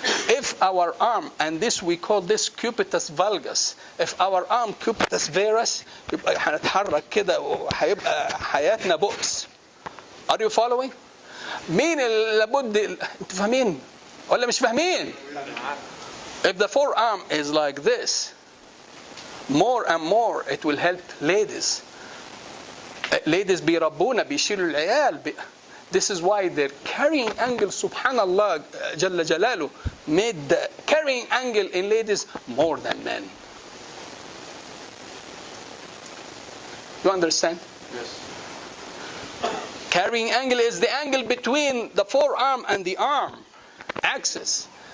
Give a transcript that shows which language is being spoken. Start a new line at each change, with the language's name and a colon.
English: If our arm, and this we call this cubitus valgus, if our arm cubitus varus,
Arabic: يبقى هنتحرك كده وهيبقى حياتنا بؤس.
English: Are you following?
Arabic: مين اللي لابد انتوا فاهمين ولا مش فاهمين؟
English: If the forearm is like this, more and more it will help ladies.
Arabic: Ladies بيربونا بيشيلوا العيال.
English: This is why their carrying angle, subhanallah,
Arabic: جل جلاله,
English: made the carrying angle in ladies more than men. You understand? Yes. Carrying angle is the angle between the forearm and the arm axis.